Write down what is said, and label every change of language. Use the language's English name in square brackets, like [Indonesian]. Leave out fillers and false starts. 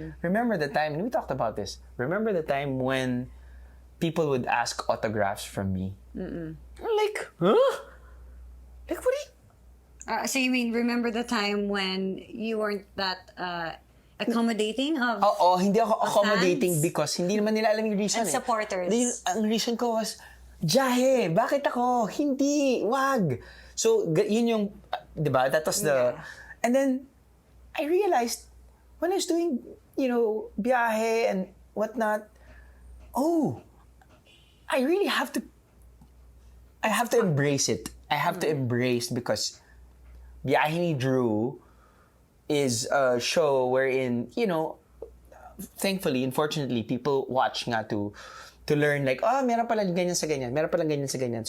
[English] Remember the time, and we talked about this. Remember the time when people would ask autographs from me? I'm like, huh? Like, what do you... So you mean, remember the time when you weren't that accommodating of [Filipino] hindi ako accommodating [English] fans? Because [Filipino] hindi naman nila alam yung reason. [English] And supporters. [Filipino] Ang reason ko was, Jahe, bakit ako? Hindi, wag. So, yun yung, diba? [English] That was the... And then, I realized, when I was doing, biyahe and whatnot, I really have to embrace it. I have to embrace, because Biyahe ni Drew is a show wherein, thankfully, unfortunately, people watch nga to learn like, [Filipino] meron pala ganyan sa ganyan, [English] meron pala ganyan sa ganyan.